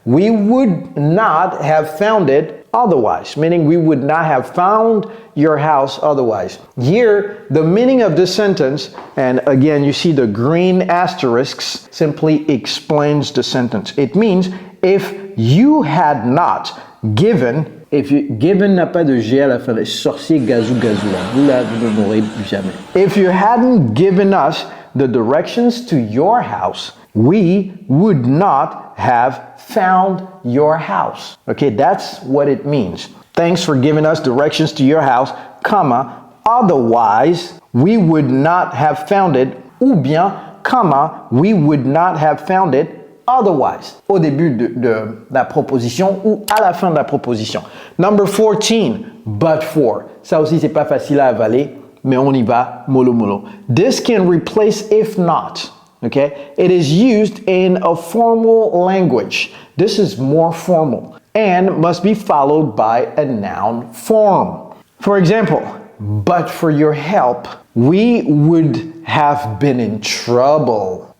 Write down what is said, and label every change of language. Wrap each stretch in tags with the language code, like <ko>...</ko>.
<en>We would not have found it otherwise, meaning we would not have found your house otherwise. Here, the meaning of this sentence, and again, you see the green asterisks, simply explains the sentence. It means if you had not given</en> <fr>If you, given n'a pas de G à la fin, sorcier gazou gazou là, vous ne l'aurez jamais.</fr> <en>If you hadn't given us the directions to your house, we would not have found your house. Okay, that's what it means. Thanks for giving us directions to your house, comma, otherwise we would not have found it, ou bien, comma, we would not have found it otherwise,</en> <fr>au début de la proposition</fr> <en>ou à la fin de la proposition. Number 14, but for.</en> <fr>Ça aussi, c'est pas facile à avaler, mais on y va, mollo mollo.</fr> <en>This can replace if not. Okay? It is used in a formal language. This is more formal and must be followed by a noun form. For example, but for your help, we would have been in trouble.</en>